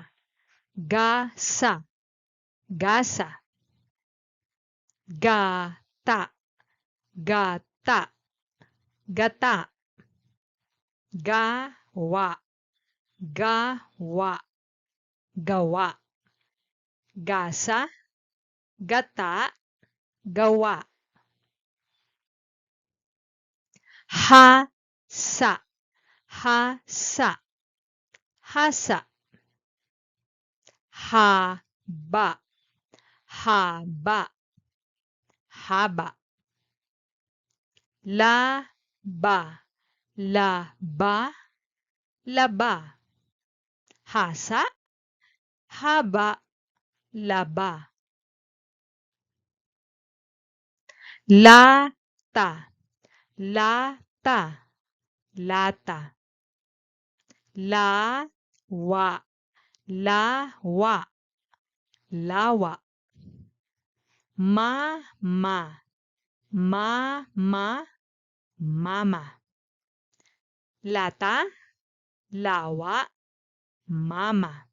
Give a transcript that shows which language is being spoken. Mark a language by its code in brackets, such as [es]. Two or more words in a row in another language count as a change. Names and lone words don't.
[id] Gata. Gata. Gawa. Gawa. Gasa. Gata. Gawa. Hasa. Hasa. Haba. Haba. Laba. ba, laba, laba. Hasa, haba, laba. Lata, lata, lata. Lawa, lawa, lawa. Mama, mama, mama. Lata, lawa, mama.